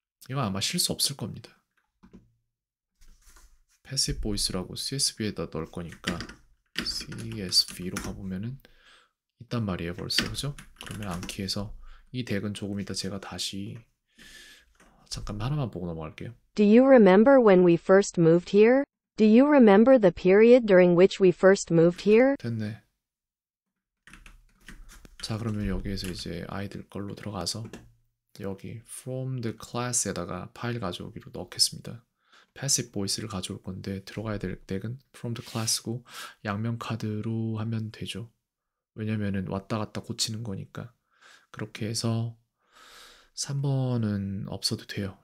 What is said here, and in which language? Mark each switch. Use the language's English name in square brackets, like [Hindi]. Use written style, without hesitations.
[Korean] 이거 아마 실수 없을 겁니다. 패시브 보이스라고 CSV에다 넣을 거니까 CSV로 가보면은 있단 말이에요 벌써. 그죠? 그러면 암키에서 이 덱은 조금 이따 제가 다시 잠깐 하나만 보고 넘어갈게요. [English] Do you remember when we first moved here? Do you remember the period during which we first moved here? [Korean] 됐네. 자, 그러면 여기에서 이제 아이들 걸로 들어가서 여기 from the class에다가 파일 가져오기로 넣겠습니다. passive voice를 가져올 건데 들어가야 될 덱은 from the class고 양면 카드로 하면 되죠. 왜냐면은 왔다 갔다 고치는 거니까. 그렇게 해서 3번은 없어도 돼요.